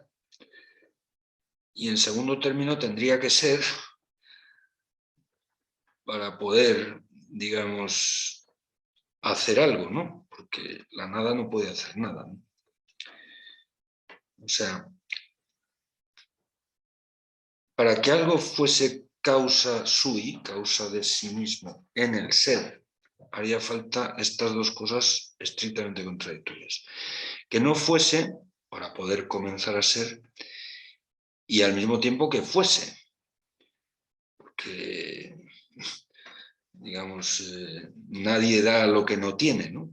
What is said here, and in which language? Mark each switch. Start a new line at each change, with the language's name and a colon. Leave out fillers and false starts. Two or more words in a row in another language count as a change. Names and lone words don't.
Spanish: Y en segundo término tendría que ser para poder, digamos, hacer algo, ¿no? Porque la nada no puede hacer nada, ¿no? O sea, para que algo fuese
Latin: causa sui,
Spanish: causa de sí mismo, en el ser, haría falta estas dos cosas estrictamente contradictorias. Que no fuese, para poder comenzar a ser, y al mismo tiempo que fuese. Porque, digamos, nadie da lo que no tiene, ¿no?